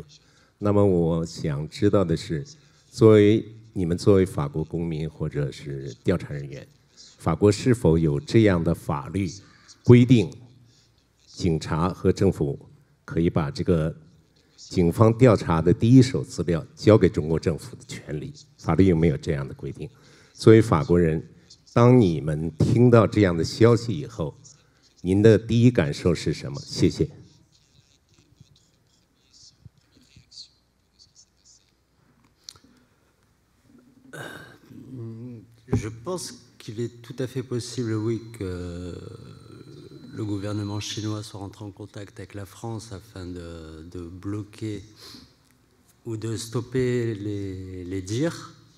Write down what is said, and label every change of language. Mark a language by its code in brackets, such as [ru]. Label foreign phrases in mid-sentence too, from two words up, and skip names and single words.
[zh] 那么我想知道的是，你们作为法国公民或者是调查人员，法国是否有这样的法律规定，警察和政府可以把警方调查的第一手资料交给中国政府的权利？法律有没有这样的规定？作为法国人，当你们听到这样的消息以后，您的第一感受是什么？谢谢。 [fr] Je pense qu'il est tout à fait possible, oui, que le gouvernement chinois soit rentré en contact avec la France afin de bloquer ou de stopper les dires.